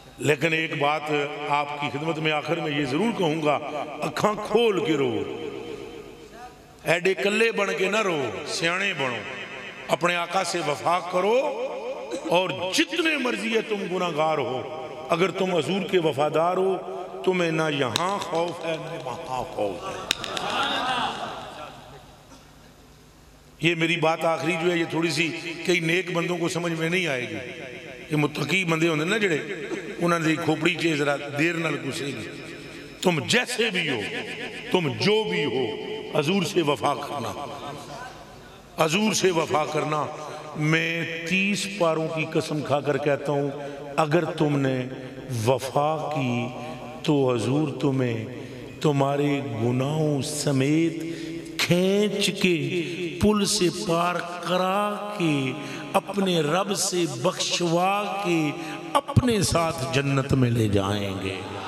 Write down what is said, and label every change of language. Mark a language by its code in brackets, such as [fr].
[ur] لیکن ایک بات آپ کی خدمت میں آخر میں یہ ضرور کہوں گا، [pa] اکھاں کھول کے رو، ایڈے کلے بن کے نہ رو، [ur] سیانے بنو، اپنے آقا سے وفا کرو، اور جتنے مرضی ہے تم گناہگار ہو، اگر تم حضور کے وفادار ہو تمہیں نہ یہاں خوف ہے نہ وہاں خوف ہے. یہ میری بات آخری جو ہے یہ تھوڑی سی کئی نیک بندوں کو سمجھ میں نہیں آئے گی. [pa] یہ متقی بندے ہوندے نا جڑے، انہاں دی کھوپڑی چے ذرا دیر نال گھسے گی. [ur] تم جیسے بھی ہو، تم جو بھی ہو، حضور سے وفا کرنا، حضور سے وفا کرنا. میں 30 پاروں کی قسم کھا کر کہتا ہوں اگر تم نے وفا کی تو حضور تمہیں تمہارے گناہوں سمیت کھینچ کے پل سے پار کرا کے اپنے رب سے بخشوا کے اپنے ساتھ جنت میں لے جائیں گے.